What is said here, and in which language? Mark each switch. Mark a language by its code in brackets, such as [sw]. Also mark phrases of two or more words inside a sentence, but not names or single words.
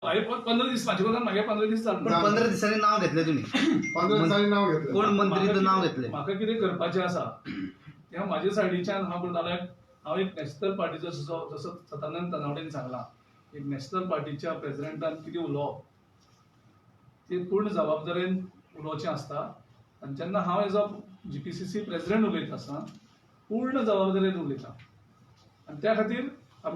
[mr] पंधरा दिवस माझे बघा मागे 15 दिवस पण चालू 15 दिवसांनी नाव घेतले तुम्ही [kok] 15 दिसांनी नाव घेतलं. [mr] कोण मंत्रीचं नाव घेतले? [kok] म्हाका कितें करपाचें आसा तें म्हाजे सायडीच्यान हांव म्हणटालो हांव एक नॅशनल पार्टीचो जसो सदानंद तनावडेन सांगला एक नॅशनल पार्टीच्या प्रेसिडेंटान कितें उलोवप ती पूर्ण जबाबदारेन उलोवचें आसता आनी जेन्ना हांव [en] as a GPCC president [kok] उलयता आसतना पूर्ण जबाबदारेन उलयता आनी त्या खातीर हांव